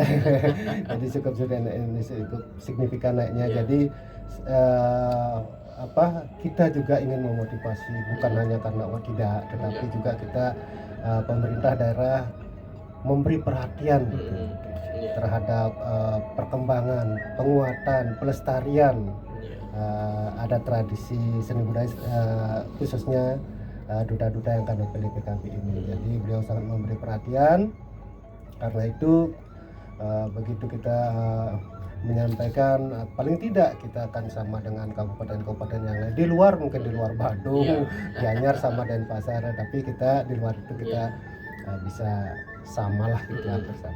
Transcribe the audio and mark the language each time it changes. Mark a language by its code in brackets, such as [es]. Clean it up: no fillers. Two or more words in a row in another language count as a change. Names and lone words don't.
[id] Jadi cukup signifikan naiknya. Jadi kita juga ingin memotivasi, bukan hanya karena tidak, tetapi juga kita pemerintah daerah memberi perhatian terhadap perkembangan, penguatan, pelestarian adat, tradisi, seni budaya, khususnya duta-duta yang akan tampil di PKB ini. Jadi beliau sangat memberi perhatian. Karena itu begitu kita menyampaikan, paling tidak kita akan sama dengan kabupaten-kabupaten yang lain di luar, mungkin di luar Badung, Gianyar sama Denpasar, tapi kita di luar itu kita bisa samalah gitu bersama.